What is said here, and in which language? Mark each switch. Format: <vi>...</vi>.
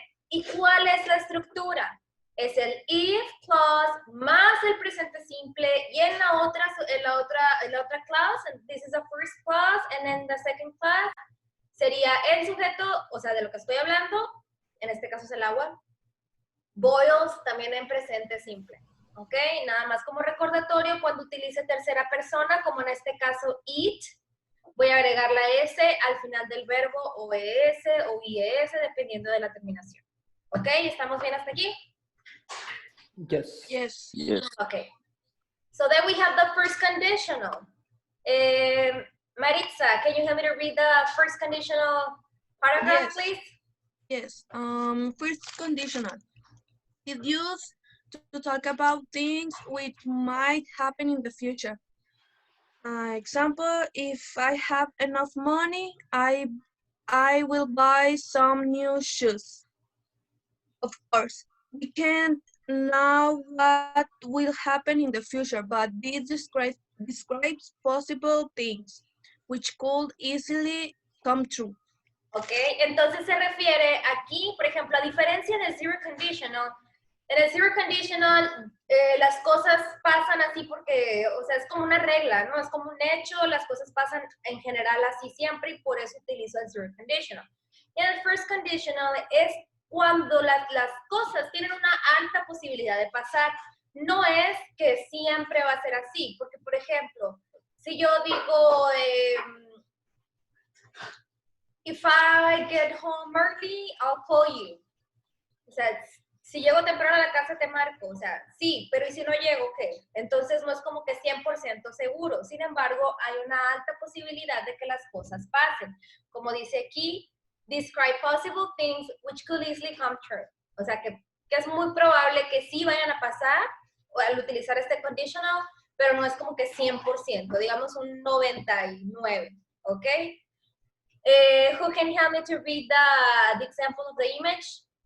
<es>¿Y cuál es la estructura? Es el if clause más el presente simple y en la otra clause,</es> <en>this is the first clause, and then the second clause</en> <es>sería el sujeto, o sea, de lo que estoy hablando, en este caso es el agua, boils también en presente simple, ¿ok? Nada más como recordatorio, cuando utilice tercera persona, como en este caso eat, voy a agregar la S al final del verbo, o ES o IES, dependiendo de la terminación. ¿Ok? ¿Estamos bien hasta aquí?</es> <en>Yes. Yes. Okay. So then we have the first conditional. Maritza, can you help me to read the first conditional paragraph, Yes. please? Yes. First conditional. It's used to talk about things which might happen in the future. Example, if I have enough money, I will buy some new shoes. Of course, we can't know what will happen in the future, but this describes possible things which could easily come true.</en> <es>Ok, entonces se refiere aquí, por ejemplo, a diferencia del zero conditional, en el zero conditional las cosas pasan así porque, o sea, es como una regla, ¿no? Es como un hecho, las cosas pasan en general así siempre y por eso utilizo el zero conditional. Y en el first conditional es cuando las cosas tienen una alta posibilidad de pasar. No es que siempre va a ser así, porque, por ejemplo, si yo digo,</es> <en>if I get home early, I'll call you.</en> <es>O sea, si llego temprano a la casa te marco, o sea, sí, pero ¿y si no llego qué? Entonces no es como que 100% seguro. Sin embargo, hay una alta posibilidad de que las cosas pasen. Como dice aquí, describe</es> <en>possible things which could easily come true.</en> <es>O sea, que es muy probable que sí vayan a pasar al utilizar este conditional, pero no es como que 100%, digamos un 99%, ¿ok?</es> <en>Who can help me to read the example of the image?</en>